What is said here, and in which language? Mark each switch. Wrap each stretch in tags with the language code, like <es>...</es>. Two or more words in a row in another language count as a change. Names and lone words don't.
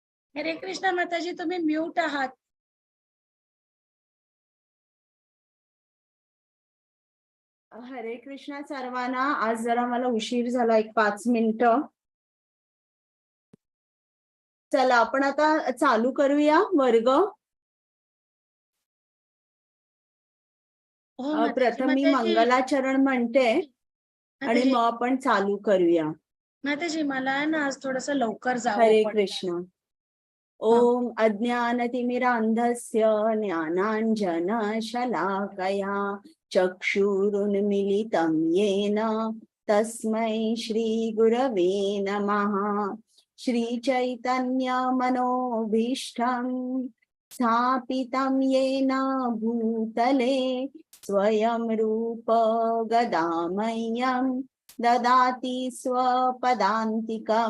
<mr>हरे कृष्णा माताजी, तुम्ही म्यूट आहात. हरे कृष्णा सर्वांना. आज जरा मला उशीर झाला, 5 मिनिटं. चला आपण आता चालू करूया वर्ग. प्रथम मी मंगलाचरण म्हणते आणि मग आपण चालू करूया. माताजी मला ना आज थोडस लवकर जावं. हरे कृष्ण.</mr> <sa>ओम अज्ञानतिमिरान्धस्य ज्ञानाञ्जनशलाकया चक्षुरुन्मीलितं येन तस्मै श्रीगुरवे नमः. श्रीचैतन्यमनोभीष्टं स्थापितं येन भूतले स्वयं रूप गदामह्यं ददाति स्वपदान्तिकम्.</sa>